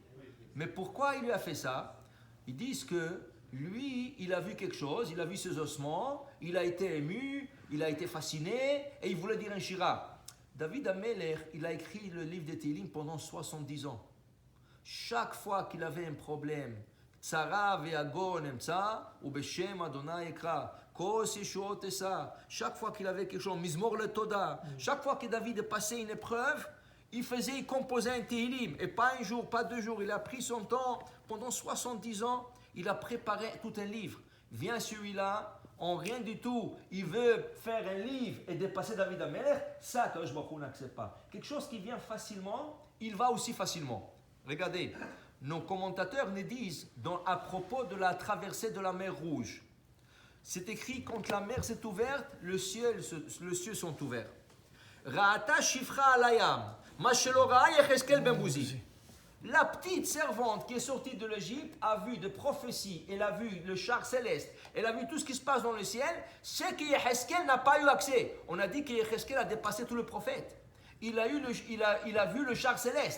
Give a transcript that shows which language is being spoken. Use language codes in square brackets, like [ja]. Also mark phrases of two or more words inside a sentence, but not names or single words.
[fr] Mais pourquoi il lui a fait ça? Ils disent que lui, il a vu quelque chose, il a vu ses ossements, il a été ému, il a été fasciné et il voulait dire un shira. David HaMelech, il a écrit le livre de Tehillim pendant 70 ans. Chaque fois qu'il avait un problème, [he] צרה ויגון אמצא ובשם ה' אקרא כוס ישועות אשא. [fr] Chaque fois qu'il avait quelque chose, [he] מזמור לתודה. [fr] Chaque fois que David passait une épreuve, il composait un Tehillim. Et pas un jour, pas 2 jours. Il a pris son temps. Pendant 70 ans, il a préparé tout un livre. Vient celui-là, en rien du tout, il veut faire un livre et dépasser David HaMelech. Ça, [he] הקדוש ברוך הוא [fr] n'accepte pas. Quelque chose qui vient facilement, il va aussi facilement. Regardez, nos commentateurs nous disent à propos de la traversée de la mer Rouge. C'est écrit quand la mer s'est ouverte, les cieux sont ouverts. [he] ראתה שפחה על הים מה שלא ראה יחזקאל בן בוזי. [fr] La petite servante qui est sortie de l'Égypte a vu des prophéties, elle a vu le char céleste, elle a vu tout ce qui se passe dans le ciel, c'est que Yecheskel n'a pas eu accès. On a dit que Yecheskel a dépassé tout le prophète. Il a vu le char céleste.